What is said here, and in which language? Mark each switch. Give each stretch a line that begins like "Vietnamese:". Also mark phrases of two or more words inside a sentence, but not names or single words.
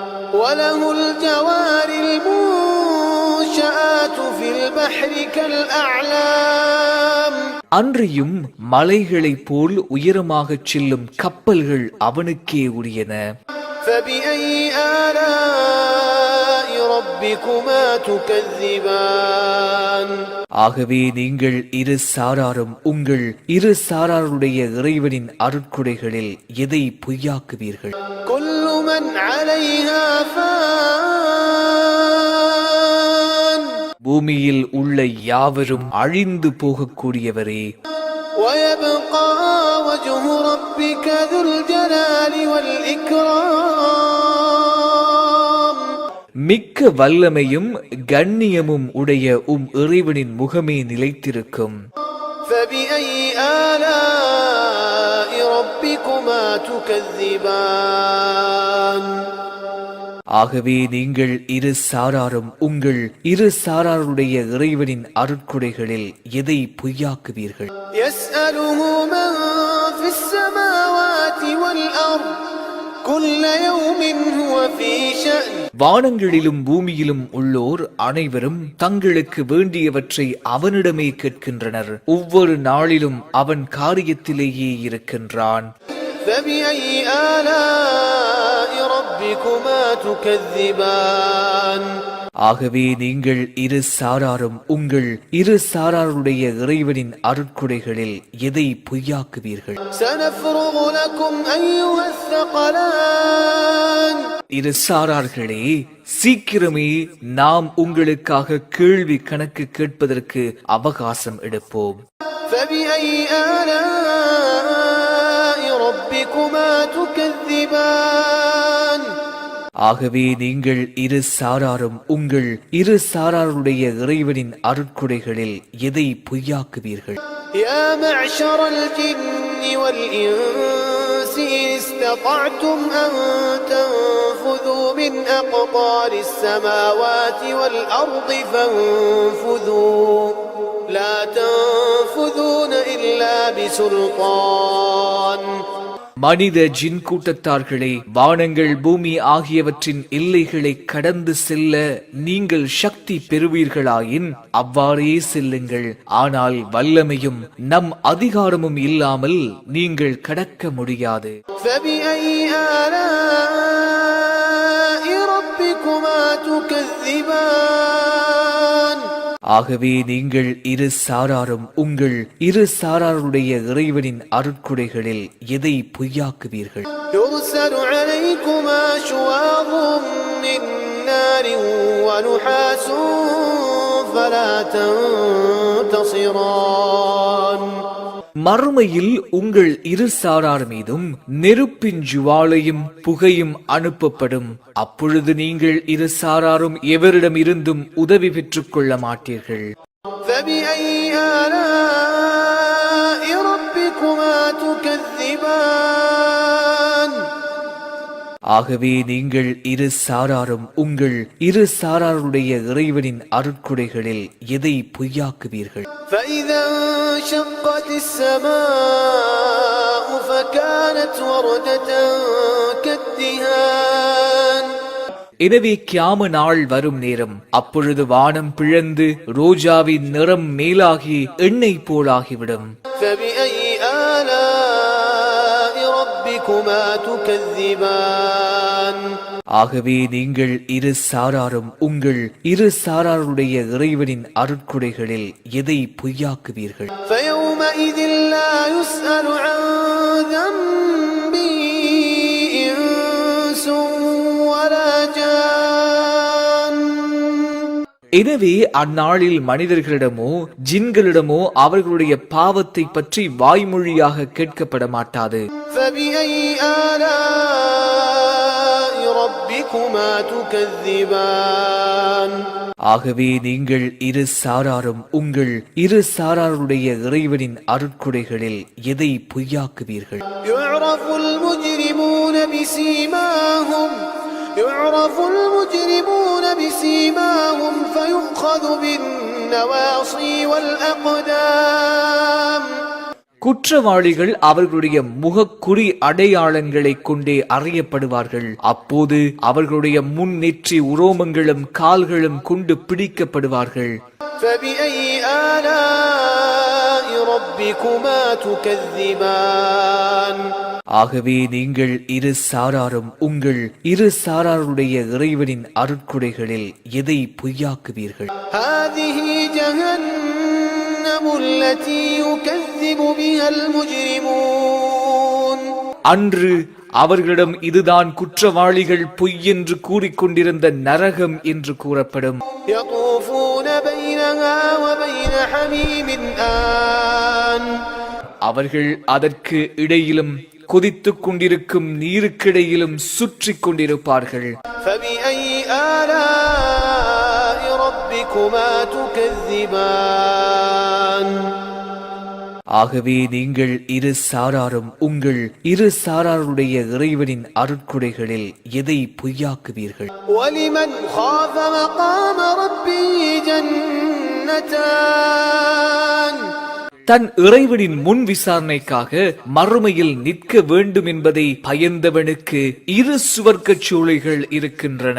Tamil: அன்றியும் மலைகளைப் போல் உயரமாகச் செல்லும் கப்பல்கள் அவனுக்கே உரியன.
Arabic: ربكما تكذبان
Tamil: ஆகவே நீங்கள் இரு சாராரும் உங்கள் இரு சாராருடைய இறைவனின் அருட்கொடைகளில் எதை பொய்யாக்குவீர்கள்?
Arabic: كل من عليها فان
Tamil: பூமியில் உள்ள யாவரும் அழிந்து போகக்கூடியவரே.
Arabic: ويبقى وجه ربك ذو الجلال والإكرام
Tamil: மிக்க வல்லமையும் கண்ணியமும் உடைய இறைவனின் முகமே நிலைத்திருக்கும்.
Arabic: فبأي آلاء ربكما تكذبان
Tamil: ஆகவே நீங்கள் இரு சாராரும் உங்கள் இரு சாராருடைய இறைவனின் அருட்கொடைகளில் எதை பொய்யாக்குவீர்கள்?
Arabic: يسأله من في السماوات والأرض كل يوم هو في شأن
Tamil: வானங்களிலும் பூமியிலும் உள்ளோர் அனைவரும் தங்களுக்கு வேண்டியவற்றை அவனிடமே கேட்கின்றனர். ஒவ்வொரு நாளிலும் அவன் காரியத்திலேயே இருக்கின்றான்.
Arabic: فبأي آلاء ربكما تكذبان
Tamil: ஆகவே நீங்கள் இரு சாராரும் உங்கள் இரு சாராருடைய இறைவனின் அருட்கொடைகளில் எதை பொய்யாக்குவீர்கள்?
Arabic: سنفرغ لكم أيها الثقلان
Tamil: இரு சாரார்களே, சீக்கிரமே நாம் உங்களுக்காக கேள்வி கணக்கு கேட்பதற்கு அவகாசம் எடுப்போம்.
Arabic: فبأي آلاء ربكما تكذبان
Tamil: ஆகவே நீங்கள் இரு சாராரும் உங்கள் இரு சாராருடைய இறைவனின் அருட்கொடைகளில் எதை பொய்யாக்குவீர்கள்?
Arabic: يا معشر الجن والإنس إن استطعتم أن تنفذوا من أقطار السماوات والأرض فانفذوا لا تنفذون إلا بسلطان
Tamil: மனித ஜின் கூட்டத்தார்களே, வானங்கள் பூமி ஆகியவற்றின் எல்லைகளை கடந்து செல்ல நீங்கள் சக்தி பெறுவீர்களாயின் அவ்வாறே செல்லுங்கள். ஆனால் வல்லமையும் நம் அதிகாரமும் இல்லாமல் நீங்கள் கடக்க முடியாது.
Arabic: فبأي آلاء ربكما تكذبان
Tamil: ஆகவே நீங்கள் இரு சாராரும் உங்கள் இரு சாராருடைய இறைவனின் அருட்கொடைகளில் எதை பொய்யாக்குவீர்கள்?
Arabic: يرسل عليكما شواظ من نار ونحاس فلا تنتصران
Tamil: மறுமையில் உங்கள் இரு சாரார் மீதும் நெருப்பின் ஜுவாலையும் புகையும் அனுப்பப்படும். அப்பொழுது நீங்கள் இரு சாராரும் எவரிடம் இருந்தும் உதவி பெற்றுக் கொள்ள மாட்டீர்கள்.
Arabic: فبأي آلاء ربكما تكذبان
Tamil: ஆகவே நீங்கள் இரு சாராரும் உங்கள் இரு சாராருடைய இறைவனின் அருட்கொடைகளில் எதை பொய்யாக்குவீர்கள்?
Arabic: فإذا انشقت السماء فكانت وردة كالدهان
Tamil: எனவே கியாம நாள் வரும் நேரம், அப்பொழுது வானம் பிளந்து ரோஜாவின் நிறம் மேலாகி எண்ணெய் போலாகிவிடும்.
Arabic: فبأي آلاء ربكما تكذبان
Tamil: ஆகவே நீங்கள் இரு சாராரும் உங்கள் இரு சாராருடைய இறைவனின் அருட்கொடைகளில் எதை பொய்யாக்குவீர்கள்?
Arabic: فيومئذ لا يسأل عن ذنبه إنس ولا جان
Tamil: எனவே அந்நாளில் மனிதர்களிடமோ ஜின்களிடமோ அவர்களுடைய பாவத்தை பற்றி வாய்மொழியாக கேட்கப்பட மாட்டாது.
Arabic: فبأي آلاء ربكما تكذبان
Tamil: ஆகவே நீங்கள் இரு சாராரும் உங்கள் இரு சாராருடைய இறைவனின் அருட்கொடைகளில் எதை பொய்யாக்குவீர்கள்?
Arabic: يعرف المجرمون بسيماهم فيؤخذ بالنواصي والأقدام
Tamil: குற்றவாளிகள் அவர்களுடைய முகக்குறி அடையாளங்களை கொண்டே அறியப்படுவார்கள். அப்போது அவர்களுடைய முன் நெற்றி உரோமங்களும் கால்களும் கொண்டு பிடிக்கப்படுவார்கள்.
Arabic: فبأي آلاء ربكما تكذبان
Tamil: ஆகவே நீங்கள் இரு சாராரும் உங்கள் இரு சாராருடைய இறைவனின் அருட்கொடைகளில் எதை பொய்யாக்குவீர்கள்?
Arabic: هذه جهنم التي يكذب بها المجرمون
Tamil: அன்று அவர்களிடம் இதுதான் குற்றவாளிகள் பொய் என்று கூறிக்கொண்டிருந்த நரகம் என்று கூறப்படும்.
Arabic: يطوفون بينها وبين حميم آن
Tamil: அவர்கள் அதற்கு இடையிலும் கொதித்துக் கொண்டிருக்கும் நீருக்கிடையிலும் சுற்றி கொண்டிருப்பார்கள்.
Arabic: فبأي آلاء ربكما تكذبان
Tamil: ஆகவே நீங்கள் இரு சாராரும் உங்கள் இரு சாராருடைய இறைவனின் அருட்கொடைகளில் எதை பொய்யாக்குவீர்கள்?
Arabic: وَلِمَنْ خَافَ مَقَامَ رَبِّهِ جَنَّتَانِ
Tamil: தன் இறைவனின் முன் விசாரணைக்காக மறுமையில் நிற்க வேண்டும் என்பதை பயந்தவனுக்கு இரு சுவர்க்கச் சூளைகள் இருக்கின்றன.